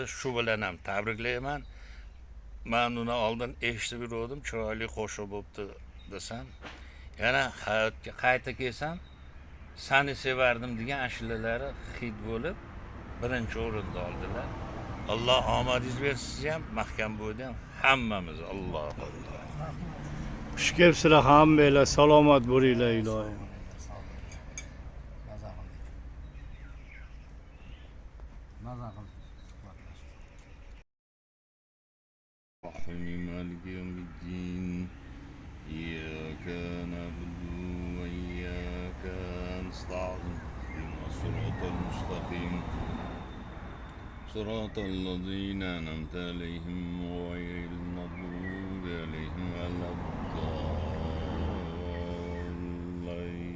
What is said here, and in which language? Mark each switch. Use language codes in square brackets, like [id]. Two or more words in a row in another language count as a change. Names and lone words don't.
[uz] Shu bilan ham tabriklayman. Men uni oldin eshitib yurdim, chiroyli qo'shiq bo'pti desam, yana hayotga qayta kelsam, seni sevardim degan ashullalari hid bo'lib birinchi o'rinda oldilar. Alloh omadingiz bersin, siz ham mahkam bo'yding, hammamiz. Alloh Xush kelibsizlar hammanglar, salomat bo'linglar ilohim. [ar] مالك يوم الدين إياك نعبد وإياك نستعين اهدنا الصراط المستقيم صراط الذين أنعمت عليهم غير المغضوب عليهم ولا الضالين